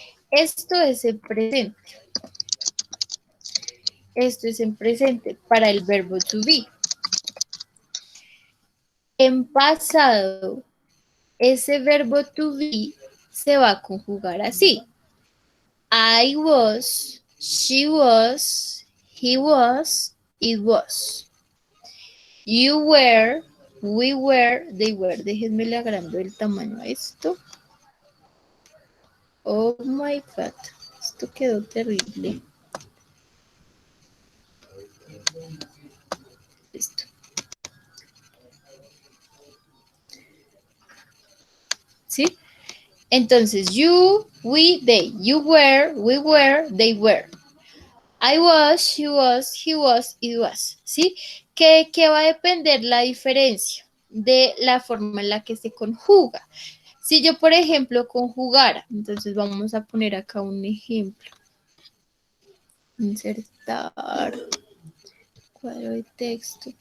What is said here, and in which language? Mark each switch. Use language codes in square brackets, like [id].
[es] Esto es el presente. Esto es en presente para el verbo to be. En pasado, ese verbo to be se va a conjugar así. [en] I was, she was, he was, it was. You were, we were, they were. [es] Déjenme le agrando el tamaño a esto. [en] Oh my God, [es] esto quedó terrible. Listo. ¿Sí? Entonces, you, we, they. [en] You were, we were, they were. I was, she was, he was, it was. [es] ¿Sí? ¿Qué va a depender la diferencia? De la forma en la que se conjuga. Si yo, por ejemplo, conjugara, entonces vamos a poner acá un ejemplo. Insertar cuadro de texto.